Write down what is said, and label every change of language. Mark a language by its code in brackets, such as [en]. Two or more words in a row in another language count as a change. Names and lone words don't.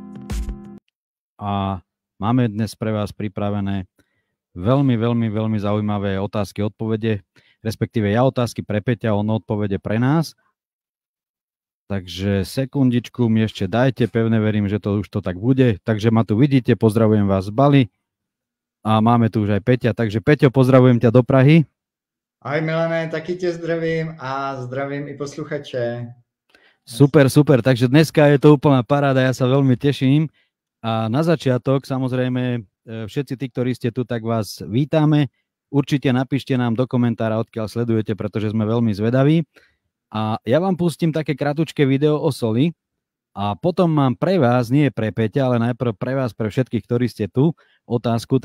[sk] A máme dnes pre vás pripravené veľmi zaujímavé otázky, odpovede, respektíve ja otázky pre Peťa, on odpovede pre nás. Takže sekundičku mi ešte dajte, pevne verím, že to už to tak bude. Takže ma tu vidíte, pozdravujem vás z Bali a máme tu už aj Peťa. Takže Peťo, pozdravujem ťa do Prahy. [cs] Ahoj Milane, taky tě zdravím a zdravím i posluchače. [sk] Super, takže dneska je to úplná paráda, ja sa veľmi teším. A na začiatok, samozrejme, všetci tí, ktorí ste tu, tak vás vítame. Určite napíšte nám do komentára, odkiaľ sledujete, pretože sme veľmi zvedaví. A ja vám pustím také kratučké video o soli a potom mám pre vás, nie pre Peťa, ale najprv pre vás, pre všetkých, ktorí ste tu, otázku.